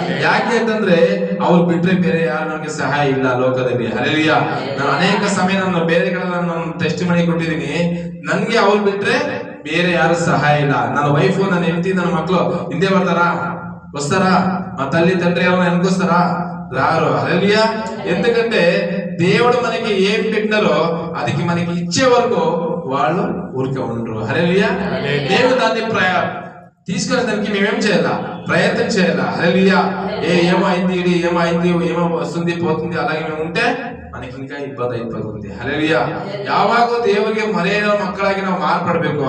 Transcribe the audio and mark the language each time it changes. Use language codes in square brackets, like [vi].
[kn] ಯಾಕೆ ಅಂತಂದ್ರೆ ಅವ್ರು ಬಿಟ್ರೆ ಬೇರೆ ಯಾರು ನಮಗೆ ಸಹಾಯ ಇಲ್ಲ ಲೋಕದಲ್ಲಿ. ಹಲ್ಲೆಲೂಯಾ. ನಾನು ಅನೇಕ ಸಮಯ ನಾನು ಬೇರೆ ಕಡೆ ನಾನು ಟೆಸ್ಟ್ ಮಾಡಿ ಕೊಟ್ಟಿದ್ದೀನಿ, ನನ್ಗೆ ಅವ್ರು ಬಿಟ್ರೆ ಬೇರೆ ಯಾರು ಸಹಾಯ ಇಲ್ಲ. ನನ್ನ ವೈಫ್, ನನ್ನ ಹೆಂಡತಿ, ನನ್ನ ಮಕ್ಕಳು ಹಿಂದೆ [te] వస్తారా? మా తల్లి తండ్రి ఏమైనా అనుకొస్తారా? రారు. హల్లెలూయా. ఎందుకంటే దేవుడు మనకి ఏం పెట్టినారో అది మనకి ఇచ్చే వరకు వాళ్ళు ఊరికే ఉండరు. హల్లెలూయా. మేము దాన్ని తీసుకునే దానికి మేమేం చేయాలా? ప్రయత్నం చేయాలా. హల్లెలూయా. ఏమైంది, ఏమో వస్తుంది పోతుంది అలాగే మేము ఉంటే మనకి ఇంకా [kn] ಇಬ್ಬದ ಇದೆ. ಹಲ್ಲೆಲೂಯಾ. ಯಾವಾಗ ದೇವರಿಗೆ ಮರೆಯದ ಮಕ್ಕಳಾಗಿ ನಾವು ಮಾರ್ಪಡಬೇಕು.